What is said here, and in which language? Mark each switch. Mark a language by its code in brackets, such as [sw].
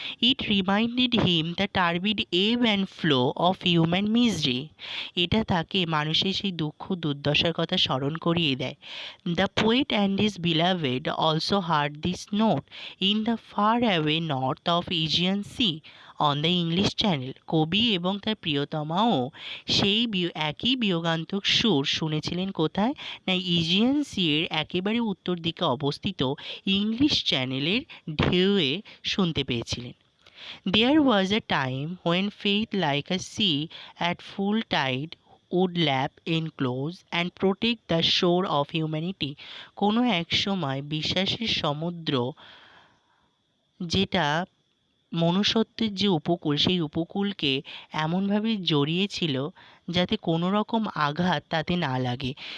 [en] It reminded him the turbid ebb and flow of human misery. [bn] এটা তাকে মানুষের সেই দুঃখ দুর্দশার কথা স্মরণ করিয়ে দেয়। [en] The poet and his beloved also heard this note in the far away north of Aegean Sea on the English Channel. [bn] কবি এবং তার প্রিয়তমাও সেই একই বিয়োগান্তক সুর শুনেছিলেন কোথায়? না ইজিয়ান সি এর একেবারে উত্তর দিকে অবস্থিত ইংলিশ চ্যানেলের ঢেউয়ে শুনতে পেয়েছিলেন। [en] There was a time when faith like a sea at full tide would lap, enclose and protect the shore of humanity. [bn] কোনো এক সময় বিশ্বাসের সমুদ্র, যেটা মনুষ্যত্বের যে উপকূল, সেই উপকূলকে এমনভাবে জড়িয়েছিল যাতে কোনো রকম আঘাত তাতে না লাগে।